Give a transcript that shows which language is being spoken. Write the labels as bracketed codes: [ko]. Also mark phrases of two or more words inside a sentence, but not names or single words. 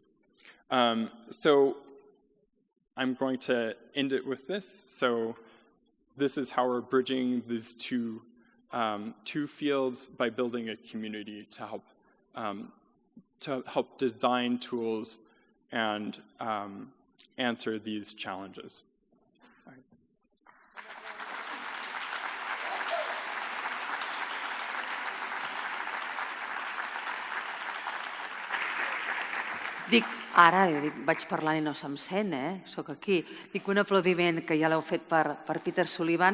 [en] So I'm going to end it with this. So this is how we're bridging these two fields by building a community to help design tools and answer these challenges. [ca] Vaig parlant i no se'm sent, Soc aquí. Un aplaudiment que ja l'heu fet per Peter Sullivan.